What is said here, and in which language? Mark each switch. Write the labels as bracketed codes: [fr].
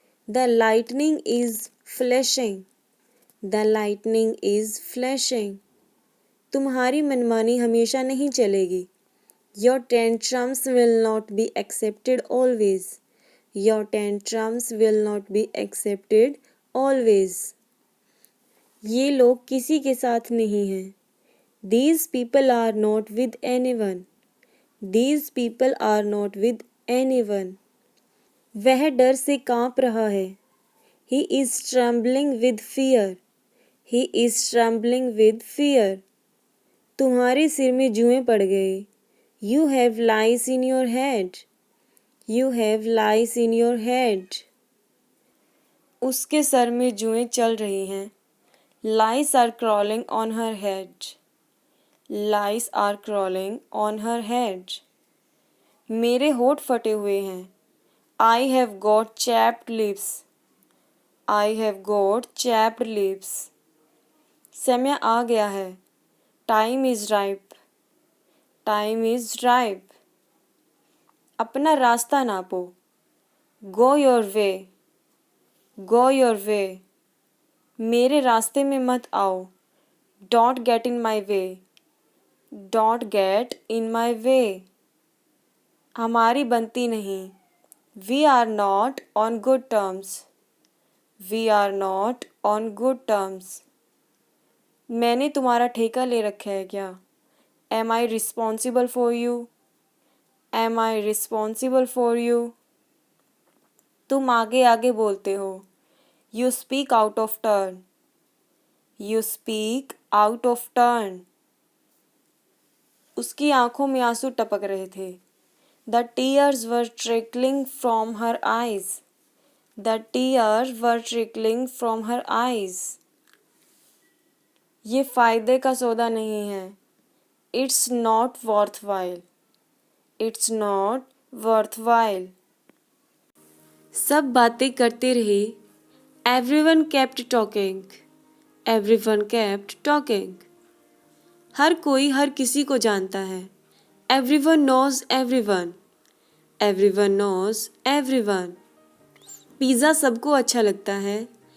[en] The lightning is flashing. The lightning is flashing. [hi] तुम्हारी मनमानी हमेशा नहीं चलेगी. [en] Your tantrums will not be accepted always. Your tantrums will not be accepted always. [hi] ये लोग किसी के साथ नहीं हैं. [en] These people are not with anyone. These people are not with anyone. [hi] वह डर से काँप रहा है. [en] He is trembling with fear. He is trembling with fear. [hi] तुम्हारे सिर में जुएं पड़ गए. [en] You have lice in your head. You have lice in your head. [hi] उसके सर में जुएं चल रही हैं. [en] Lice are crawling on her head. Lice are crawling on her head. [hi] मेरे होठ फटे हुए हैं. [en] I have got chapped lips. I have got chapped lips. [hi] समय आ गया है. [en] Time is ripe. Time is ripe. [hi] अपना रास्ता नापो. [en] Go your way. Go your way. [hi] मेरे रास्ते में मत आओ. [en] Don't get in my way. Don't get in my way. [hi] हमारी बनती नहीं. [en] We are not on good terms. We are not on good terms. [hi] मैंने तुम्हारा ठेका ले रखा है क्या? [en] Am I responsible for you? Am I responsible for you? [hi] तुम आगे आगे बोलते हो. [en] You speak out of turn. You speak out of turn. [hi] उसकी आंखों में आंसू टपक रहे थे. [en] The tears were trickling from her eyes. The tears were trickling from her eyes. [hi] ये फ़ायदे का सौदा नहीं है. [en] It's not worthwhile. It's not worthwhile. [hi] सब बातें करते रहे. [en] Everyone kept talking. Everyone kept talking. [hi] हर कोई हर किसी को जानता है. [en] Everyone knows everyone. Everyone knows everyone. [hi] Pizza सबको अच्छा लगता है.